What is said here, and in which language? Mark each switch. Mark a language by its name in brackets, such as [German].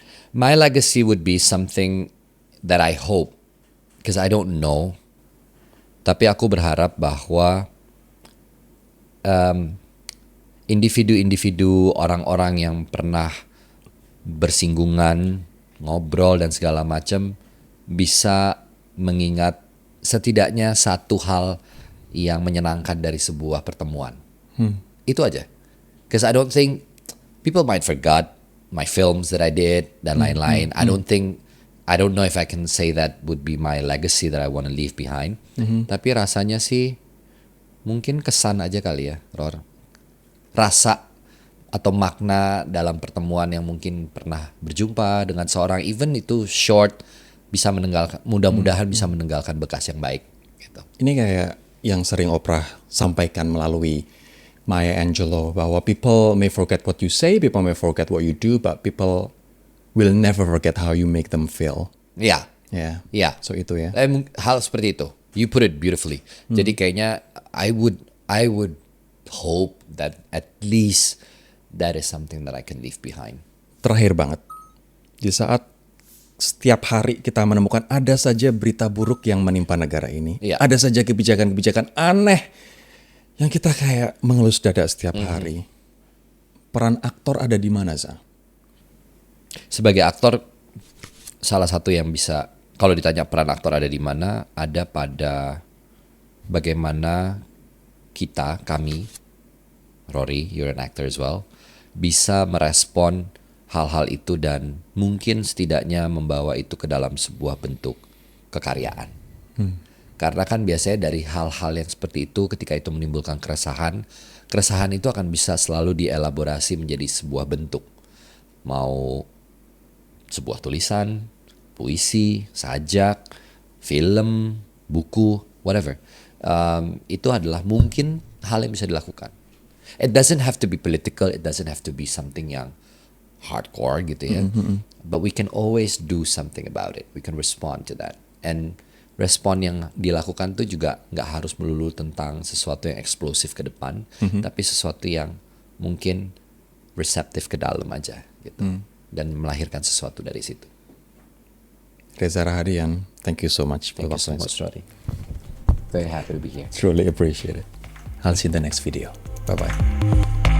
[English] My legacy would be something that I hope, because I don't know, [Indonesian] tapi aku berharap bahwa individu-individu, orang-orang yang pernah bersinggungan, ngobrol dan segala macam bisa mengingat setidaknya satu hal yang menyenangkan dari sebuah pertemuan. Itu aja. [English] Because I don't think people might forget my films that I did [Indonesian] dan lain-lain. [English] I don't know if I can say that would be my legacy that I want to leave behind. [Indonesian] Tapi rasanya sih mungkin kesan aja kali ya, Ror. Rasa atau makna dalam pertemuan yang mungkin pernah berjumpa dengan seorang, even itu short, bisa meninggalkan, mudah-mudahan bisa meninggalkan bekas yang baik gitu. Ini kayak yang sering Oprah sampaikan melalui Maya Angelou, bahwa [English] people may forget what you say, people may forget what you do, but people will never forget how you make them feel. [Indonesian] Iya. Ya. Iya. So itu ya. Hal seperti itu. [English] You put it beautifully. [Indonesian] Jadi kayaknya [English] I would hope that at least that is something that I can leave behind. [Indonesian] Terakhir banget, di saat setiap hari kita menemukan ada saja berita buruk yang menimpa negara ini, ada saja kebijakan-kebijakan aneh yang kita kayak mengelus dada setiap hari. Peran aktor ada di mana, Za? Sebagai aktor, salah satu yang bisa, kalau ditanya peran aktor ada di mana, ada pada bagaimana kami, Rory, [English] you're an actor as well, [Indonesian] bisa merespon hal-hal itu dan mungkin setidaknya membawa itu ke dalam sebuah bentuk kekaryaan. Karena kan biasanya dari hal-hal yang seperti itu, ketika itu menimbulkan keresahan itu akan bisa selalu dielaborasi menjadi sebuah bentuk. Mau sebuah tulisan, puisi, sajak, film, buku, whatever. Itu adalah mungkin hal yang bisa dilakukan. [English] It doesn't have to be political, it doesn't have to be something [Indonesian] yang hardcore gitu ya. [English] But we can always do something about it. We can respond to that. [Indonesian] And respon yang dilakukan tuh juga nggak harus melulu tentang sesuatu yang eksplosif ke depan, tapi sesuatu yang mungkin reseptif ke dalam aja gitu. Dan melahirkan sesuatu dari situ. [English] Reza Rahadian, thank you so much. Thank you so much, Rory. Very happy to be here. Truly appreciate it. I'll see you in the next video. Bye-bye.